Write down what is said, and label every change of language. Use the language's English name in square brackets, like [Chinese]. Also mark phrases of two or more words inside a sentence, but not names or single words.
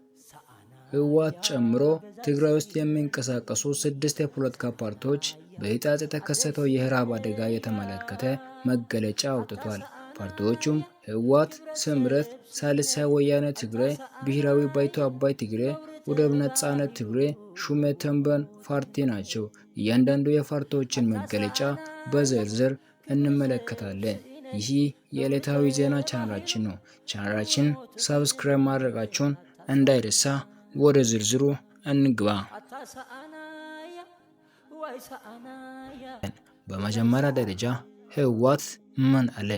[Amharic] ህወሓት ጨምሮ ትግራይ ውስጥ የሚንቀሳቀሱ 6 የፖለቲካ ፓርቲዎች በኢጣት የተከሰተው የረሃብ አደጋ የተመለከተ መግለጫ አውጥቷል። ፓርቲዎቹም ህወሓት፣ ስምረት፣ ሳልሳይ ወያነ ትግራይ፣ ብሔራዊ ባይቶ አባይ ትግራይ፣ ውደብ ነጻነት ትግራይ፣ ሹመት ተንበን ፓርቲ ናቸው። እያንዳንዱ የፓርቲዎችን መግለጫ በዝርዝር እንመለከታለን። ይህ የዕለታዊ ዜና ቻናላችን ነው። ቻናላችን ሰብስክራይብ ማድረጋችሁን እንዳይረሳ። ወደ ዝርዝሩ እንግባ። በመጀመሪያ ደረጃ ህወሓት ምን አለ?